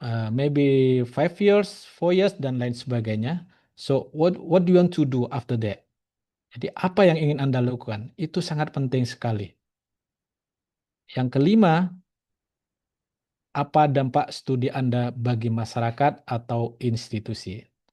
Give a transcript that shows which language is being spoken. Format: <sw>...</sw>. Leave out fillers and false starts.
<en>Maybe 5 years, 4 years,</en> <id>dan lain sebagainya.</id> <en>So what do you want to do after that?</en> <id>Jadi apa yang ingin Anda lakukan? Itu sangat penting sekali. Yang kelima, apa dampak studi Anda bagi masyarakat atau institusi?</id>